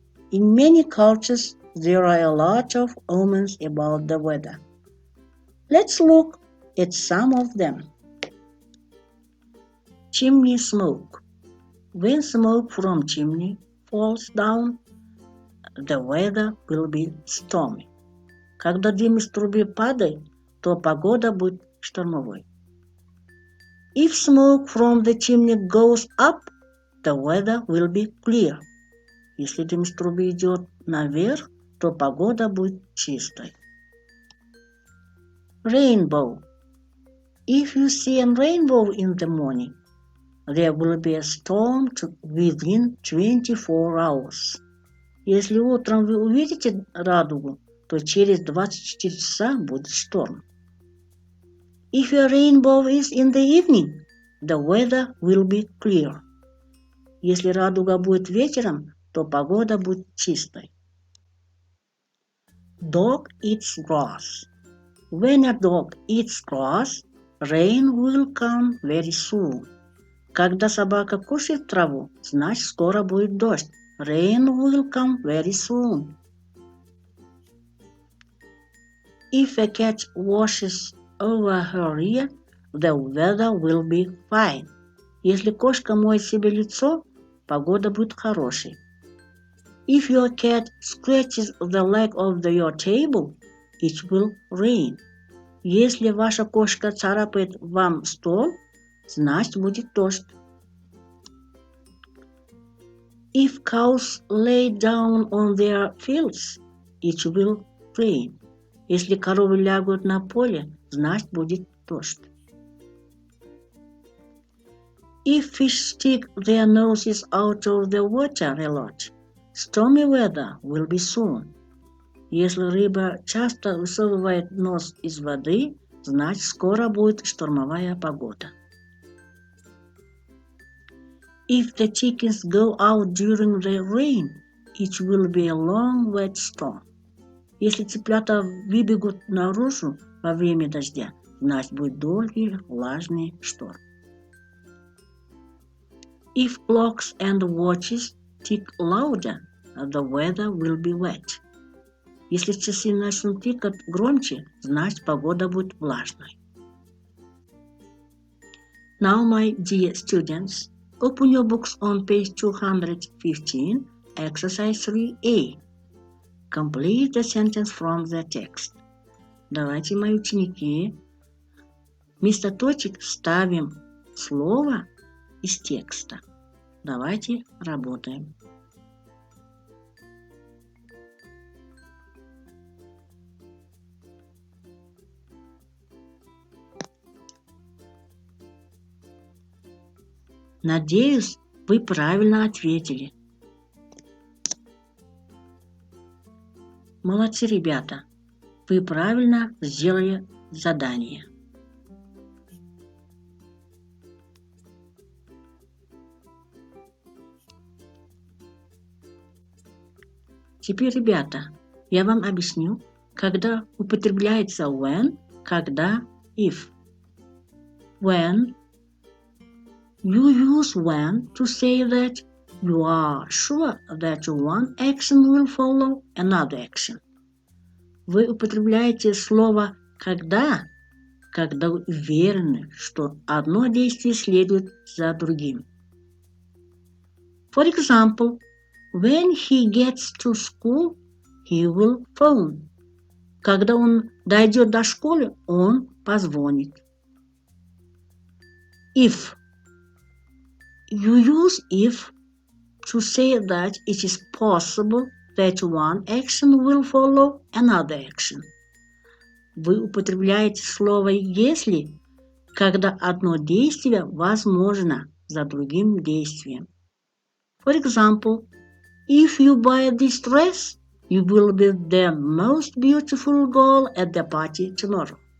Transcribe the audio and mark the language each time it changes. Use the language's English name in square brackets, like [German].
[English] In many cultures, there are a lot of omens about the weather. Let's look at some of them. Chimney smoke. When smoke from chimney falls down, the weather will be stormy. [Russian] Когда дым из трубы падает, то погода будет штормовой. [English] If smoke from the chimney goes up, the weather will be clear. [Russian] Если дым из трубы идет наверх, то погода будет чистой. [English] Rainbow. If you see a rainbow in the morning, there will be a storm within 24 hours. [Russian] Если утром вы увидите радугу, то через 24 часа будет шторм. [English] If a rainbow is in the evening, the weather will be clear. [Russian] Если радуга будет вечером, то погода будет чистой. [English] Dog eats grass. When a dog eats grass, rain will come very soon. [Russian] Когда собака кушает траву, значит скоро будет дождь. [English] Rain will come very soon. If a cat washes over her ear, the weather will be fine. [Russian] Если кошка моет себе лицо, погода будет хорошей. [English] If your cat scratches the leg of your table, it will rain. [Russian] Если ваша кошка царапает вам стол, значит будет дождь. [English] If cows lay down on their fields, it will rain. [Russian] Если коровы лягут на поле, значит будет дождь. [English] If fish stick their noses out of the water a lot, stormy weather will be soon. [Russian] Если рыба часто высовывает нос из воды, значит скоро будет штормовая погода. [English] If the chickens go out during the rain, it will be a long wet storm. [Russian] Если цыплята выбегут наружу во время дождя, значит будет долгий влажный шторм. [English] If clocks and watches tick louder, the weather will be wet. [Russian] Если часы начнут тикать громче, значит погода будет влажной. [English] Now, my dear students, open your books on page 215, exercise 3A. Complete the sentence from the text. [Russian] Давайте, мои ученики, вместо точек ставим слово из текста. Давайте работаем. Надеюсь, вы правильно ответили. Молодцы, ребята. Вы правильно сделали задание. Теперь, ребята, я вам объясню, когда употребляется when, когда if. [English] When you use when to say that you are sure that one action will follow another action. [Russian] Вы употребляете слово когда вы уверены, что одно действие следует за другим. [English] For example, when he gets to school, he will phone. [Russian] Когда он дойдет до школы, он позвонит. [English] If you use if to say that it is possible that one action will follow another action. [Russian] Вы употребляете слово «если», когда одно действие возможно за другим действием. [English] For example, if you buy this dress, you will be the most beautiful girl at the party tomorrow.